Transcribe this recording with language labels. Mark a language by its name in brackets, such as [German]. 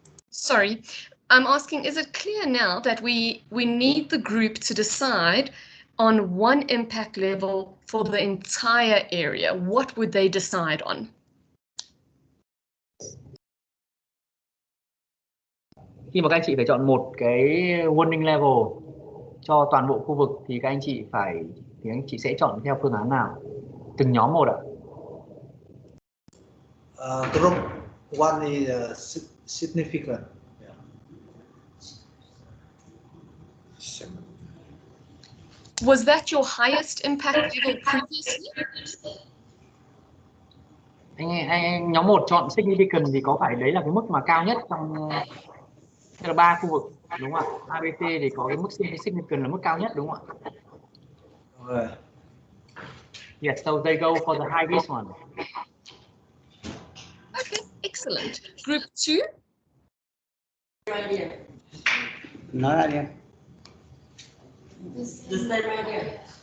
[English] Sorry, I'm asking, is it clear now that we need the group to decide on one impact level for the entire area? What would they decide on? [Vietnamese] Khi mà các anh chị phải chọn một cái warning level cho toàn bộ khu vực thì các anh chị sẽ chọn theo phương án nào? Từng nhóm một ạ. [English] Group one is significant. Was that your highest impact level previously? [Vietnamese] Anh nhóm 1 chọn significant thì có phải đấy là cái mức mà cao nhất trong tức là 3 khu vực đúng không ạ? ABT thì có cái mức significant là mức cao nhất đúng không ạ? [English] Right. Yes, so they go for the highest one. Okay, excellent. Group 2? [Vietnamese] Nói lại đi em. [English] The same idea.